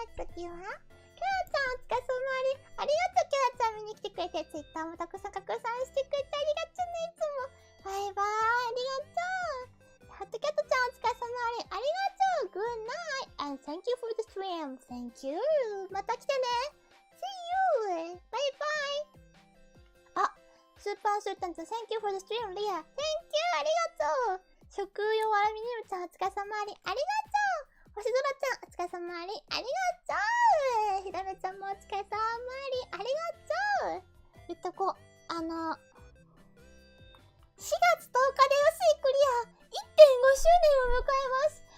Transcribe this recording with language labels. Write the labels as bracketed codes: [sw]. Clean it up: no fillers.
[ja] 次はキャラちゃん、お疲れ様あり。ありがとう、キャラちゃん見に来てくれて、Twitter もたくさん拡散してくれてありがとうね、いつも。バイバイ。ありがとう。ハットキャットちゃん、お疲れ様あり。ありがとう。 [en] Good night. And thank you for the stream. Thank you. [ja] また来てね。 [en] See you. [ja] バイバイ。 [en] あ、スーパースータンちゃん、Thank you for the stream, リア。Thank you! [ja] ありがとう。食用アルミニウムちゃん、お疲れ様あり。ありがとう。星空ちゃん、お疲れ様あり。ありがとう。ひらめちゃんもお疲れ様あり。ありがとう。言っとこう。 4月10日で薄いクリア 1.5 周年を迎えます。